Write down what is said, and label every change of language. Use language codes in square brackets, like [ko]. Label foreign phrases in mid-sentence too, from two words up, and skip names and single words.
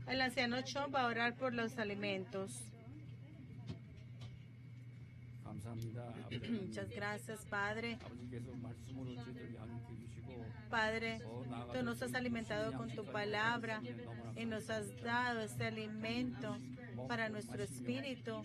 [es] El anciano Chon va a orar por los alimentos. [ko] 감사합니다. 아버지. [es] Muchas gracias, Padre. [ko] 아버지께서 말씀으로 저희들 양육해 주시고 [es] Padre, [ko] 더 나아가서 [es] tú nos has alimentado con tu palabra y nos has dado este alimento para nuestro espíritu.